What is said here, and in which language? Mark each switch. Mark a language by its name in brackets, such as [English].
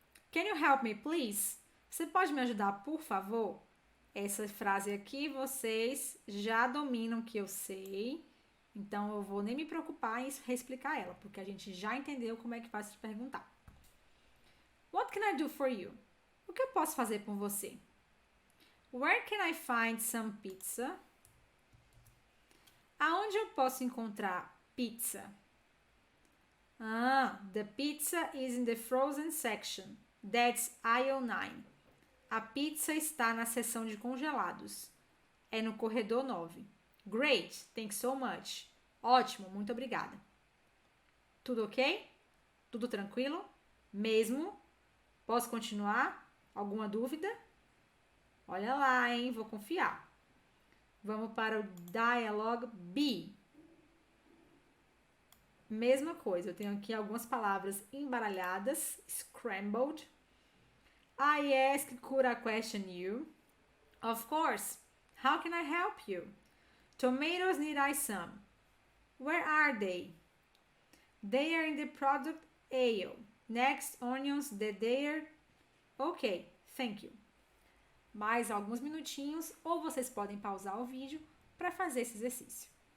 [English] Can you help me, please? [Portuguese] Você pode me ajudar, por favor? Essa frase aqui vocês já dominam, que eu sei. Então, eu vou nem me preocupar em reexplicar ela, porque a gente já entendeu como é que faz se perguntar. [English] What can I do for you? [Portuguese] O que eu posso fazer por você? [English] Where can I find some pizza? [Portuguese] Aonde eu posso encontrar pizza? [English] The pizza is in the frozen section. That's aisle 9. [Portuguese] A pizza está na seção de congelados. É no corredor 9. [English] Great, thanks so much. [Portuguese] Ótimo, muito obrigada. Tudo ok? Tudo tranquilo? Mesmo? Posso continuar? Alguma dúvida? Olha lá, hein? Vou confiar. Vamos para o dialogue B. Mesma coisa, eu tenho aqui algumas palavras embaralhadas, scrambled. [English] I ask, could I question you? Of course. How can I help you? Tomatoes need I some. Where are they? They are in the product aisle. Next, onions, there. Ok, thank you. [Portuguese] Mais alguns minutinhos, ou vocês podem pausar o vídeo para fazer esse exercício.